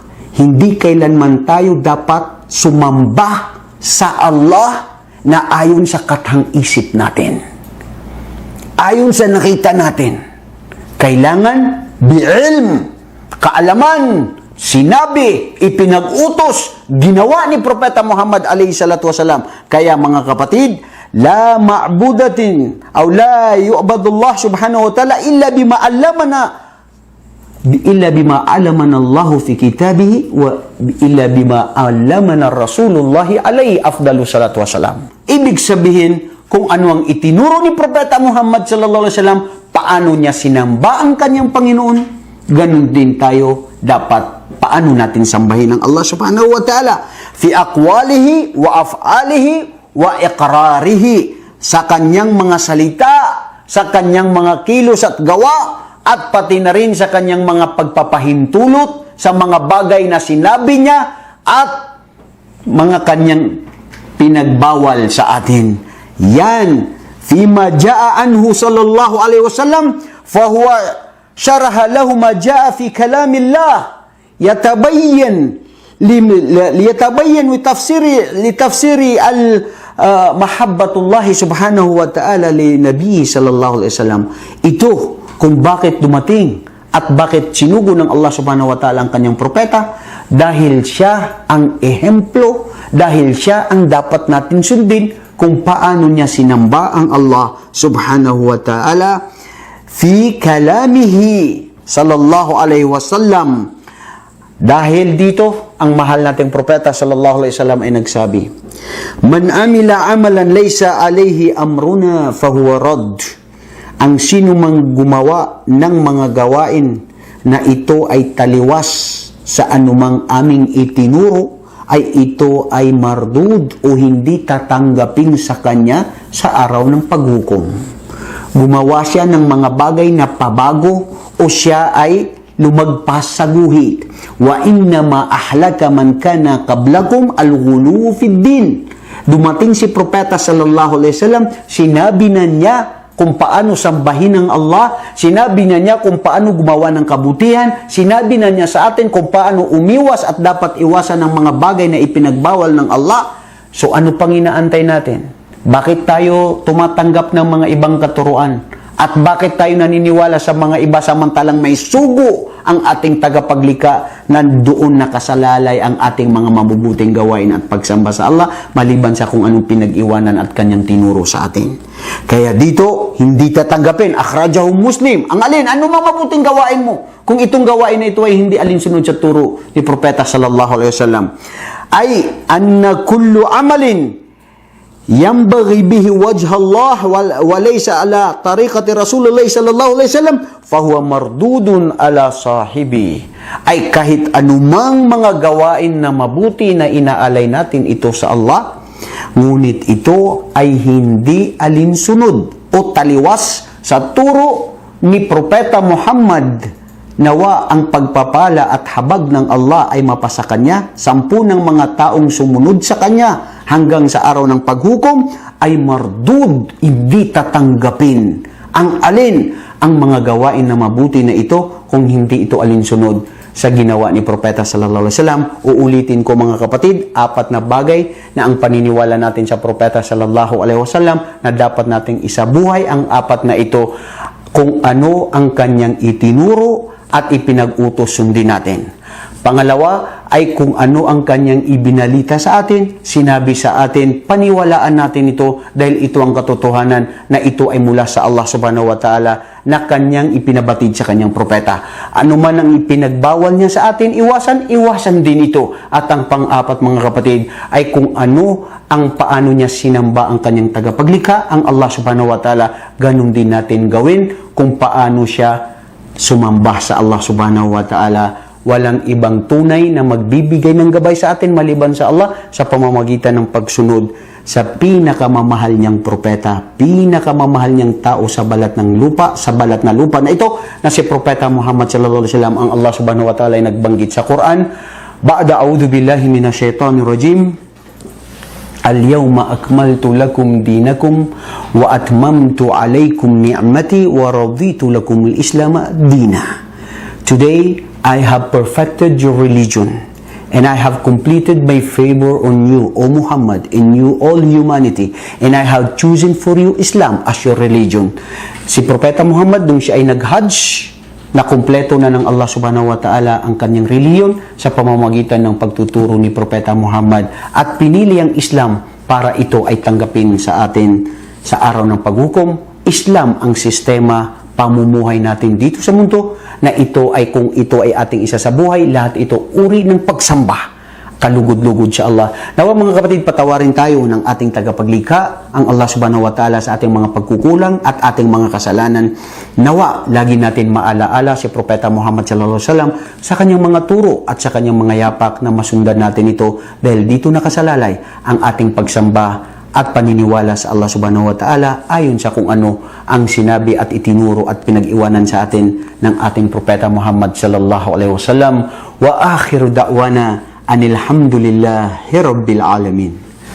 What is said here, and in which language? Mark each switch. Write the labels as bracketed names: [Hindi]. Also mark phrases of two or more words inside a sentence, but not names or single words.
[Filipino] Hindi kailanman tayo dapat sumamba sa Allah na ayon sa katang isip natin. Ayon sa nakita natin. Kailangan bi'ilm, kaalaman, sinabi, ipinag-utos, ginawa ni Propeta Muhammad [Arabic] عليه الصلاة والسلام. [Filipino] Kaya mga kapatid, [Arabic] لا معبودة أو لا يعبد الله سبحانه وتعالى إلا بما علمنا الله في كتابه وإلا بما علمنا رسول الله عليه أفضل الصلاة والسلام. [Filipino] Ibig sabihin, kung ano ang itinuro ni Propeta Muhammad [Arabic] صلى الله عليه وسلم, [Filipino] paano niya sinamba ang kanyang Panginoon, ganun din tayo dapat paano natin sambahin ang Allah [Arabic] سبحانه وتعالى في أقواله وأفعاله وإقراره, [Filipino] sa kanyang mga salita, sa kanyang mga kilos at gawa, at pati na rin sa kanyang mga pagpapahintulot sa mga bagay na sinabi niya at mga kanyang pinagbawal sa atin. [Arabic] Yan فيما جاء عنه صلى الله عليه وسلم فهو شرح له ما جاء في كلام الله يتبين لتفسير محبة الله سبحانه وتعالى للنبي صلى الله عليه وسلم. [Filipino] Ito kung bakit dumating at bakit sinugo ng Allah [Arabic] سبحانه وتعالى [Filipino] ang kanyang propeta, dahil siya ang ehemplo, dahil siya ang dapat natin sundin kung paano niya sinamba ang Allah [Arabic] سبحانه وتعالى في كلامه صلى الله عليه وسلم. [Filipino] Dahil dito, ang mahal nating propeta [Arabic] صلى الله عليه وسلم [Filipino] ay nagsabi, [Arabic] من عمل عملا ليس عليه أمرنا فهو رد. [Filipino] Ang sino mang gumawa ng mga gawain na ito ay taliwas sa anumang aming itinuro, ay ito ay mardud o hindi tatanggapin sa kanya sa araw ng paghukom. Gumawa siya ng mga bagay na pabago o siya ay lumagpas sa guhit. [Arabic] وإنما أهلك من كان قبلكم الغلو في الدين. [Filipino] Dumating si propeta [Arabic] صلى الله عليه وسلم, [Filipino] sinabi na niya kung paano sambahin ng Allah, sinabi niya kung paano gumawa ng kabutihan, sinabi na niya sa atin kung paano umiwas at dapat iwasan ng mga bagay na ipinagbawal ng Allah. So ano pang inaantay natin? Bakit tayo tumatanggap ng mga ibang katuruan? At bakit tayo naniniwala sa mga iba samantalang may sugo ang ating tagapaglikha na doon nakasalalay ang ating mga mabubuting gawain at pagsamba sa Allah maliban sa kung anong pinag-iwanan at kanyang tinuro sa atin. Kaya dito, hindi tatanggapin. [Arabic] أخرجه مسلم. [Filipino] Ang alin, ano mga mabuting gawain mo? Kung itong gawain na ito ay hindi alinsunod sa turo ni Propeta [Arabic] صلى الله عليه وسلم. Ay, أن كل عمل ينبغي به وجه الله وليس على طريقة رسول الله صلى الله عليه وسلم فهو مردود على صاحبه. [Filipino] Ay kahit anumang mga gawain na mabuti na inaalay natin ito sa Allah, ngunit ito ay hindi alinsunod o taliwas sa turo ni Propeta Muhammad. Nawa ang pagpapala at habag ng Allah ay mapasa kanya, 10 ng mga taong sumunod sa kanya hanggang sa araw ng paghukom ay mardud, hindi tatanggapin. Ang alin ang mga gawain na mabuti na ito kung hindi ito alinsunod sa ginawa ni Propeta [Arabic] صلى الله عليه وسلم. [Filipino] Uulitin ko mga kapatid, 4 na bagay na ang paniniwala natin sa Propeta [Arabic] صلى الله عليه وسلم [Filipino] na dapat nating isabuhay. Ang 4 na ito, kung ano ang kanyang itinuro at ipinag-utos sundin natin. Pangalawa ay kung ano ang kanyang ibinalita sa atin, sinabi sa atin, paniwalaan natin ito dahil ito ang katotohanan na ito ay mula sa Allah [Arabic] سبحانه وتعالى [Filipino] na kanyang ipinabatid sa kanyang propeta. Ano man ang ipinagbawal niya sa atin, iwasan din ito. At ang pang-4 mga kapatid ay kung ano ang paano niya sinamba ang kanyang tagapaglikha, ang Allah [Arabic] سبحانه وتعالى, [Filipino] ganun din natin gawin kung paano siya sumamba sa Allah [Arabic] سبحانه وتعالى. [Filipino] Walang ibang tunay na magbibigay ng gabay sa atin maliban sa Allah sa pamamagitan ng pagsunod sa pinakamamahal niyang propeta, pinakamamahal niyang tao sa balat ng lupa, sa balat na lupa na ito na si Propeta Muhammad [Arabic] صلى الله عليه وسلم. [Filipino] Ang Allah [Arabic] سبحانه وتعالى [Filipino] ay nagbanggit sa Quran, [Arabic] بعد أعوذ بالله من الشيطان الرجيم اليوم أكملت لكم دينكم وأتممت عليكم نعمتي ورضيت لكم الإسلام دينا. [English] Today, I have perfected your religion and I have completed my favor on you, O Muhammad, and you all humanity, and I have chosen for you Islam as your religion. [Filipino] Si Propeta Muhammad, nung siya ay nag-Hajj, na kumpleto na ng Allah [Arabic] سبحانه وتعالى [Filipino] ang kanyang reliyon sa pamamagitan ng pagtuturo ni Propeta Muhammad at pinili ang Islam para ito ay tanggapin sa atin sa araw ng paghukom. Islam ang sistema pamumuhay natin dito sa mundo na ito ay kung ito ay ating isa sa buhay, lahat ito uri ng pagsamba, kalugod-lugod sa Allah. Nawa mga kapatid, patawarin tayo ng ating tagapaglikha, ang Allah [Arabic] سبحانه وتعالى [Filipino] sa ating mga pagkukulang at ating mga kasalanan. Nawa, lagi natin maalaala si Propeta Muhammad [Arabic] صلى الله عليه وسلم [Filipino] sa kanyang mga turo at sa kanyang mga yapak na masundan natin ito dahil dito nakasalalay ang ating pagsamba at paniniwala sa Allah [Arabic] سبحانه وتعالى [Filipino] ayon sa kung ano ang sinabi at itinuro at pinag-iwanan sa atin ng ating Propeta Muhammad [Arabic] صلى الله عليه وسلم. وآخر دعوانا أن الحمد لله رب العالمين.